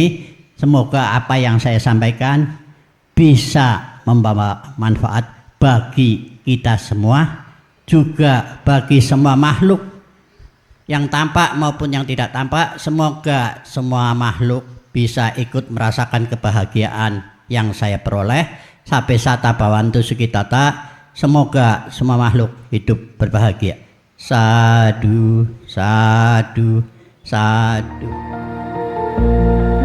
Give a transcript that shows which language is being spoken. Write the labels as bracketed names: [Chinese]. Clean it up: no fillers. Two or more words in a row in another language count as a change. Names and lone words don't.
[Indonesian] Semoga apa yang saya sampaikan bisa membawa manfaat bagi kita semua, juga bagi semua makhluk yang tampak maupun yang tidak tampak. Semoga semua makhluk bisa ikut merasakan kebahagiaan yang saya peroleh. [Pali] Sabe sata bawantu sukitata. [Indonesian] Semoga semua makhluk hidup berbahagia. [Pali] Sadu, sadu, sadu.